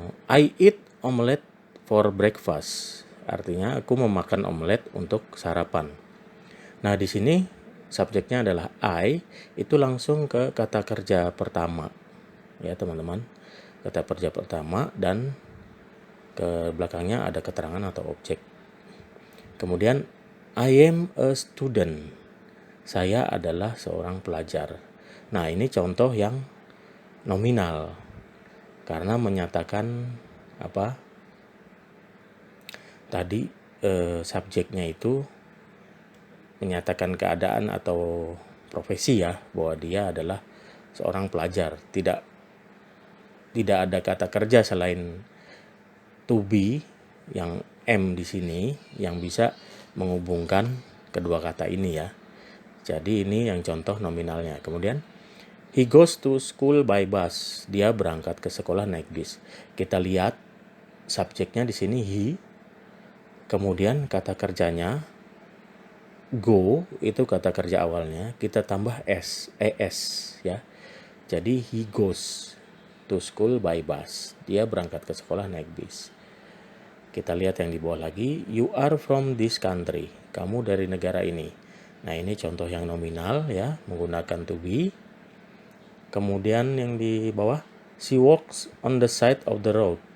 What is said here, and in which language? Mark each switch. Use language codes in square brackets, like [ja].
[en] I eat omelette for breakfast. [id] Artinya aku memakan omelet untuk sarapan. Nah, di sini subjeknya adalah I, itu langsung ke kata kerja pertama. Ya, teman-teman. Kata kerja pertama dan ke belakangnya ada keterangan atau objek. Kemudian [en] I am a student. [id] Saya adalah seorang pelajar. Nah, ini contoh yang nominal. Karena menyatakan apa? Tadi subjeknya itu menyatakan keadaan atau profesi ya, bahwa dia adalah seorang pelajar. Tidak ada kata kerja selain to be yang am di sini yang bisa menghubungkan kedua kata ini ya. Jadi ini yang contoh nominalnya. [en] Kemudian he goes to school by bus. [id] Dia berangkat ke sekolah naik bis. Kita lihat subjeknya di sini he. Kemudian kata kerjanya go, itu kata kerja awalnya, kita tambah es ya. [en] Jadi he goes to school by bus. [id] Dia berangkat ke sekolah naik bis. Kita lihat yang di bawah lagi, [en] you are from this country. [id] Kamu dari negara ini. Nah, ini contoh yang nominal ya, menggunakan to be. Kemudian yang di bawah, [en] she walks on the side of the road.